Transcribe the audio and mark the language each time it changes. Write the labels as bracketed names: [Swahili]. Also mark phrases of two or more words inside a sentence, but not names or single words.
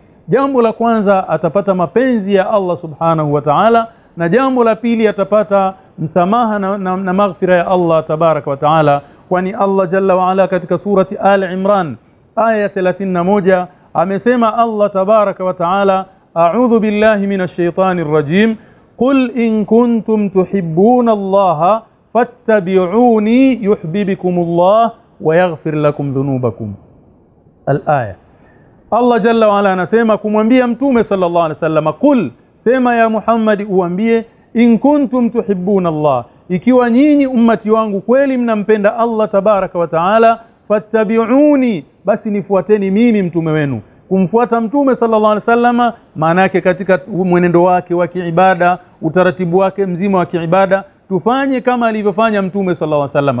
[Swahili] Jambo la kwanza, atapata mapenzi ya Allah [Arabic] سبحانه وتعالى, [Swahili] na jambo la pili, atapata msamaha na maghfira ya Allah [Arabic] تبارك وتعالى. Kwani Allah جل وعلا [Swahili] katika surati Al-Imran aya 31 amesema Allah [Arabic] تبارك وتعالى أعوذ بالله من الشيطان الرجيم قل إن كنتم تحبون الله فاتبعوني يحببكم الله ويغفر لكم ذنوبكم. الآية. [Swahili] Allah [Arabic] جل وعلا [Swahili] anasema kumwambia mtume [Arabic] صلى الله عليه وسلم, [Swahili] qul, sema ya Muhammad uambie, [Arabic] إن كنتم تحبون الله, [Swahili] ikiwa nyinyi ummati wangu kweli mnampenda Allah [Arabic] تبارك وتعالى, [Swahili] fattabi'uni, basi nifuateni mimi mtume wenu. Kumfuata mtume [Arabic] صلى الله عليه وسلم [Swahili] maana yake katika mwenendo wake wa kiibada, utaratibu wake mzima wa kiibada tufanye kama alivyofanya mtume [Arabic] صلى الله عليه وسلم.